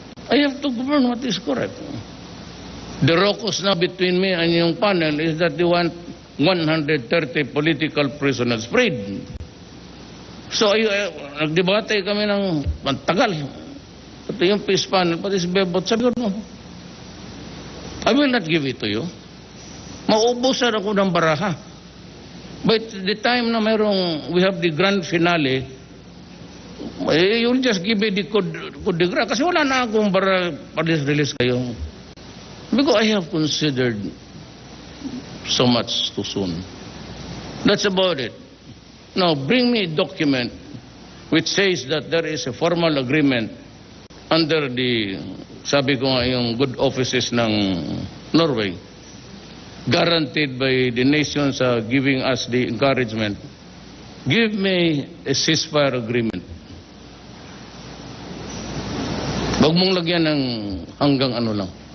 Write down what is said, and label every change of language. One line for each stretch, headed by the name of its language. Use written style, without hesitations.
English: I have to govern what is correct. The rocos now between me and yung panel is that they want 130 political prisoners freed.
Filipino: So, nagdebate kami ng tagal. Pati yung peace panel, pati si Bebot, sabi ko, no,
English: I will not give it to you.
Filipino: Mauubusan ako ng baraha.
English: But the time na we have the grand finale, you'll just give me the coup de grace.
Filipino: Kasi wala na akong baraha, release kayo.
English: Because I have considered so much too soon. That's about it. Now, bring me a document which says that there is a formal agreement under the,
Filipino: sabi ko nga, yung good offices ng Norway,
English: guaranteed by the nations giving us the encouragement. Give me a ceasefire agreement.
Filipino: Huwag mong lagyan ng hanggang ano lang.